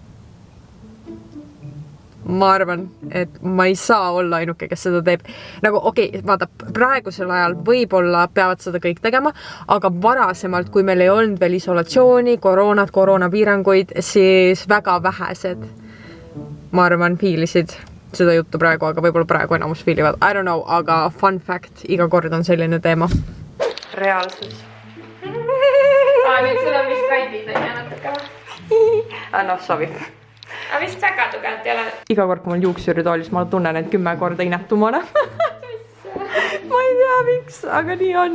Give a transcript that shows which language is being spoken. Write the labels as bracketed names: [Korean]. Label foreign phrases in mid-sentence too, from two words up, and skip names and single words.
[Estonian] Ma arvan, et ma ei saa olla ainuke, kes seda teeb. Nagu okei, vaata, praegusel ajal võib-olla peavad seda kõik tegema, aga varasemalt, kui meil ei olnud veel isolatsiooni, koroonapiiranguid, siis väga vähesed, ma arvan, fiilisid seda juttu praegu, aga võib-olla praegu enamus fiilivad. [English] I don't know, aga fun fact, [Estonian] iga kord on selline teema. Reaalsus. Nüüd sul on vist väidid, on jäänud ka? No, sobib. Aga vist väga tugevalt ei ole. Iga kord, kui mul juuksuri toolis, ma tunnen, et 10 korda inetumana. Ma ei tea, miks, aga nii on.